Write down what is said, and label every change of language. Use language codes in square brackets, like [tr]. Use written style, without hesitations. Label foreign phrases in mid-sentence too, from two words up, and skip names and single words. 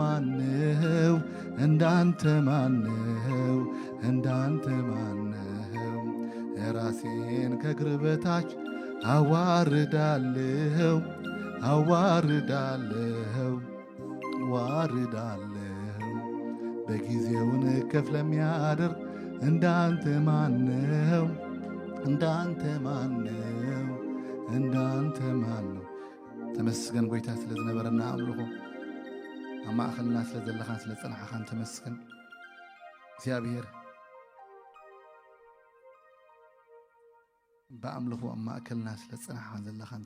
[am] ማነው ራሴን ከእግር በታች አዋርዳለሁ በጊዜውን ከፍ ለሚያደርግ እንዳንተ ማነው [ti] ተመስገን ጎይታ ስለዝነበረና አምልኾ ኣብ ማእኸልና ስለዘለኻን ስለፀናሕኻን ተመስገን እግዚአብሔር በአምልኾ ኣብ ማእከልና ስለፀናሕኻን ዘለኻን